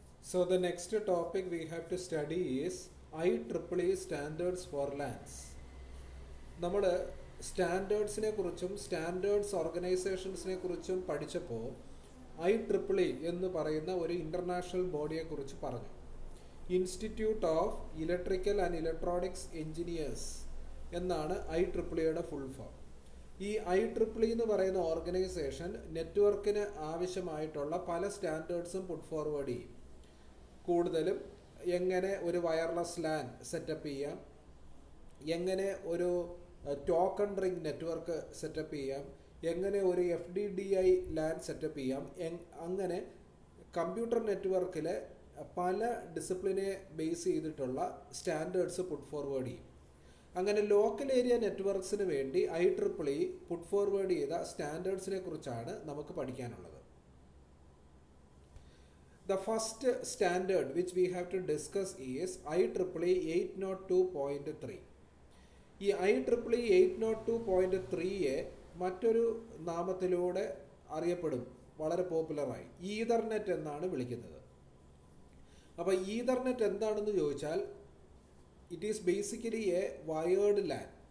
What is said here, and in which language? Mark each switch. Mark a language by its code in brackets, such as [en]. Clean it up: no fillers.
[en] So the next topic we have to study is IEEE standards for LANs. [ml] നമ്മൾ സ്റ്റാൻഡേർഡ്സിനെ കുറിച്ചും standards ഓർഗനൈസേഷൻസിനെ കുറിച്ചും പഠിച്ചപ്പോൾ IEEE എന്ന് പറയുന്ന ഒരു ഇൻ്റർനാഷണൽ ബോഡിയെ കുറിച്ച് പറഞ്ഞു. Institute of electrical and electronics engineers എന്നാണ് IEEEയുടെ ഫുൾ ഫോം. ഈ IEEE എന്ന് പറയുന്ന ഓർഗനൈസേഷൻ നെറ്റ്വർക്കിന് ആവശ്യമായിട്ടുള്ള പല സ്റ്റാൻഡേർഡ്സും പുട്ട് ഫോർവേഡ് ചെയ്യും. കൂടുതലും എങ്ങനെ ഒരു വയർലെസ് ലാൻ സെറ്റപ്പ് ചെയ്യാം, എങ്ങനെ ഒരു ടോക്കൺ റിംഗ് നെറ്റ്വർക്ക് സെറ്റപ്പ് ചെയ്യാം, എങ്ങനെ ഒരു FDDI ലാൻ സെറ്റപ്പ് ചെയ്യാം, അങ്ങനെ കമ്പ്യൂട്ടർ നെറ്റ്വർക്കിലെ പല ഡിസിപ്ലിനെ ബേസ് ചെയ്തിട്ടുള്ള സ്റ്റാൻഡേർഡ്സ് പുട്ട് ഫോർവേഡ് ചെയ്യും. അങ്ങനെ ലോക്കൽ ഏരിയ നെറ്റ്വർക്ക്സിന് വേണ്ടി IEEE പുട്ട് ഫോർവേഡ് ചെയ്ത സ്റ്റാൻഡേർഡ്സിനെ കുറിച്ചാണ് നമുക്ക് പഠിക്കാനുള്ളത്. [en] The first standard which we have to discuss is IEEE 802.3. [ml] ഈ IEEE 802.3യെ മറ്റൊരു നാമത്തിലൂടെ അറിയപ്പെടും, വളരെ പോപ്പുലറായി ഈതർനെറ്റ് എന്നാണ് വിളിക്കുന്നത്. അപ്പോൾ ഈതർനെറ്റ് എന്താണെന്ന് ചോദിച്ചാൽ [en] It is basically a wired LAN.